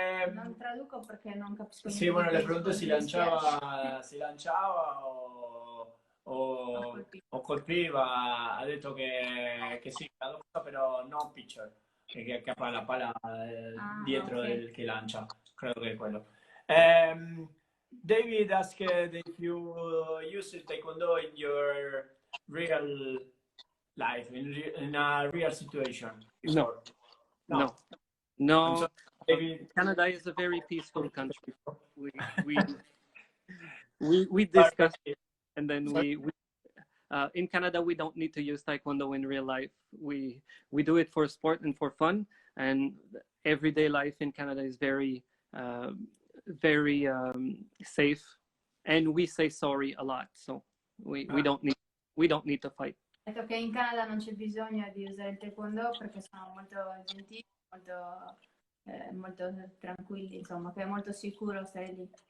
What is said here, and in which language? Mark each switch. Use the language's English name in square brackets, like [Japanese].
[Italian] Non traduco perché non capisco. Sì, [Spanish] bueno, le pregunto si [Italian] lanciava o colpiva. Ha detto che sì, la cosa, però non pitcher, che acchiappa la palla dietro del che lancia. Credo che è quello. [English] David asked if you use taekwondo in your real life, in a real situation. No. Canada is a very peaceful country. We discussed it, and then we in Canada we don't need to use taekwondo in real life. We do it for sport and for fun, and everyday life in Canada is very safe, and we say sorry a lot, so we don't need to fight. [Italian] Ha detto che in Canada non c'è bisogno di usare il taekwondo perché sono molto gentili, molto tranquilli, insomma, che è molto sicuro stare lì.